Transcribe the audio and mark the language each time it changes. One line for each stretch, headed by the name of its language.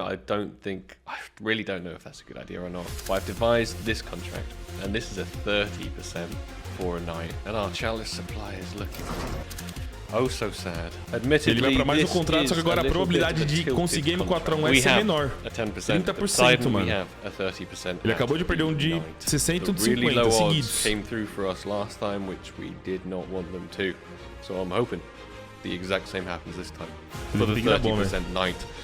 English: I really don't know if that's a good idea or not. But I've devised this contract, and this is a 30% for a knight. And our chalice supply is looking oh so sad. Admittedly,
Portuguese: ele vai pra mais um contrato, só que agora a probabilidade de conseguir M4A1S é menor. 30%, mano. Ele acabou de perder um de 60 e um de 50 seguidos.
English: Came through for us last time, which we did not want them to. So I'm hoping the exact same happens this time for the 30% knight.